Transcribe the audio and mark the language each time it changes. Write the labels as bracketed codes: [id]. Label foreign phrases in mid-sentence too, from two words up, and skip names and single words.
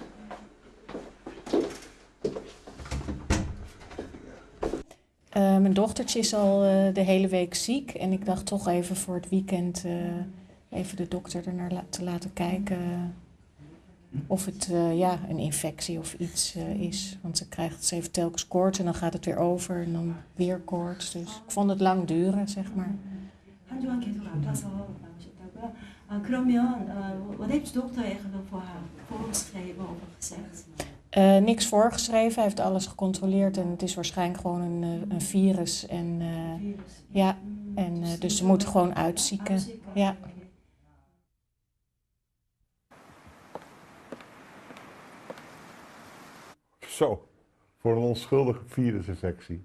[nl] Mijn dochtertje is al de hele week ziek en ik dacht toch even voor het weekend even de dokter ernaar te laten kijken of het een infectie of iets is. Want ze heeft telkens koorts en dan gaat het weer over en dan weer koorts. Dus ik vond het lang duren, zeg maar. [ko] 한 주간 계속 아파서 나오셨다고요? [nl] 그러면 wat heeft de dokter eigenlijk voor haar voorgeschreven of gezegd? Niks voorgeschreven, hij heeft alles gecontroleerd en het is waarschijnlijk gewoon een virus. En, ja, en dus ze moeten gewoon uitzieken. Ja. Zo, voor een onschuldige virusinfectie.